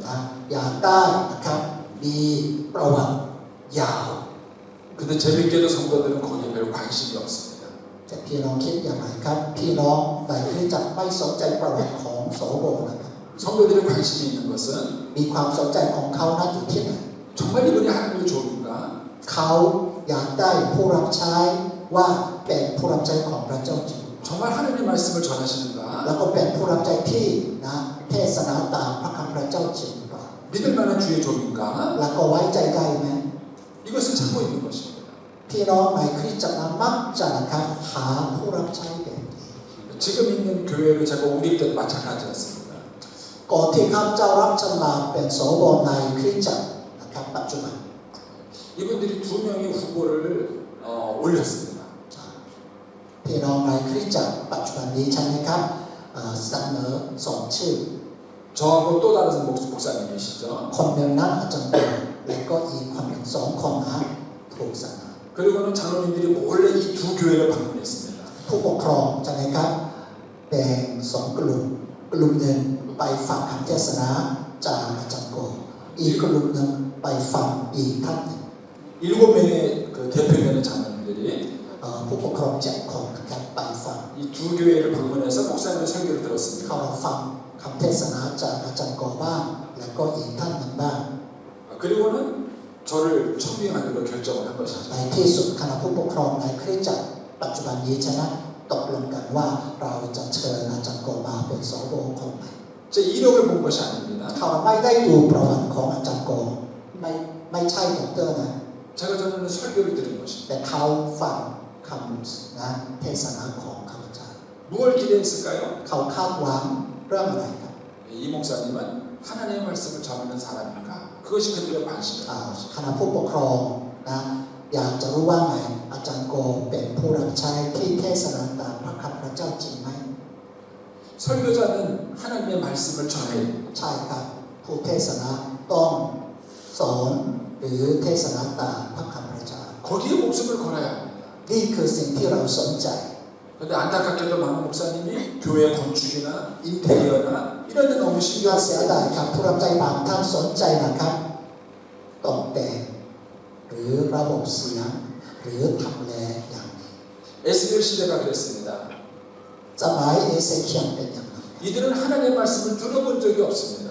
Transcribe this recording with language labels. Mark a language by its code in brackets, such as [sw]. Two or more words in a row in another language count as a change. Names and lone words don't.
[th] นะอยากได้นะครับมีประวัติยาว [ko] 근데 재밌게도 성도들은 거기에 별 관심이 없습니다. [th] แต่พี่น้องคิดอย่างไรครับพี่น้องในคริสตจักรไม่สนใจประวัติของโสโบนะครับ [ko] 성도들의 관심이 있는 것은 [th] มีความสนใจของเขานั้นอยู่ที่ไหน [ko] 정말 이분이 하나님의 종인가? [th] เขาอยากได้ผู้รับใช้ว่าเป็นผู้รับใช้ของพระเจ้าจริง [ko] 정말 하나님의 말씀을 전하시는가? [th] แล้วก็เป็นผู้รับใช้ที่นะเทศนาตามพระคำพระเจ้าจริงหรือเปล่า [ko] 믿을 만한 주의 종인가? [th] แล้วก็ไว้ใจได้ไหม [ko] 이것을 찾고 있는 것입니다. [th] พี่น้องในคริสตจักรนั้นมักจะนะครับหาผู้รับใช้แบบนี้ [ko] 지금 있는 교회를 제가 옮길 때도 마찬가지 같습니다. [th] ก่อนที่ข้าพเจ้ารับฉันมาเป็นโสโบในคริสตจักรนะครับปัจจุบัน [ko] 이분들이 두 명의 후보를 올렸습니다. [th] พี่น้องในคริสตจักรปัจจุบันนี้ใช่ไหมครับเสนอสองชื่อ [ko] 저하고 또 다른 목사님이시죠. [th] คนหนึ่งนั้นอาจารย์เป็นและก็อีกคนหนึ่งสองคนนะถูกเสนอ [ko] 그리고는 장로님들이 몰래 이 두 교회를 방문했습니다. [th] ผู้ปกครองใช่ไหมครับแบ่งสองกลุ่มกลุ่มหนึ่งไปฟังคำเทศนาจากอาจารย์โกอีกกลุ่มหนึ่งไปฟังอีกท่านหนึ่ง [ko] 7명의 그 대표되는 장로님들이 [th] ผู้ปกครอง7คนนะครับไปฟัง [ko] 이 두 교회를 방문해서 목사님의 설교를 [th] เขา [ko] 들었습니다. [th] มาฟังคำเทศนาจากอาจารย์โกบ้างและก็อีกท่านหนึ่งบ้าง [ko] 그리고는 저를 청빙하기로 결정을 한 [th] ใน [ko] 것이죠. [th] ที่สุดคณะผู้ปกครองในคริสตจักรปัจจุบันนี้ใช่ไหมตกลงกันว่าเราจะเชิญอาจารย์โกมาเป็นสโบคนใหม่ [ko] 제 이력을 본 것이 아닙니다. [th] เขาไม่ได้ดูประวัติของอาจารย์โกไม่ใช่ด็อกเตอร์นะ [ko] 제가 전하는 설교를 들은 것입니다. [th] แต่เขาฟังคำนะเทศนาของข้าพเจ้า [ko] 무엇을 기대했을까요? [th] เขาคาดหวังเรื่องอะไรครับ [ko] 이 목사님은 하나님의 말씀을 전하는 사람인가? 그것이 그들의 관심이었던 [th] ค [ko] 것입니다. [th] ณะผู้ปกครองนะอยากจะรู้ว่าไงอาจารย์โกเป็นผู้รับใช้ที่เทศนาตามพระคำพระเจ้าจริงไหม [ko] 설교자는 하나님의 말씀을 전해야 됩니다. [th] ใช่ครับผู้เทศนาต้องสอนหรือเทศนาตามพระคำพระเจ้า [ko] 거기에 목숨을 걸어야 합니다. [th] นี่คือสิ่งที่เราสนใจ [ko] 그런데 안타깝게도 많은 목사님이 교회 건축이나 인테리어나 이런 데 너무 [th] ยอ [ko] 신경 [th] ดเสียดายครับผู้รับใช้บางท่านสนใจนะครับตกแต่งหรือระบบเสียงหรือทำแลอย่างนี้ [ko] 에스겔 시대가 그랬습니다. [th] สมัยเอเซเคียลเป็นอย่างนั้น [ko] 이들은 하나님의 말씀을 들어본 적이 없습니다.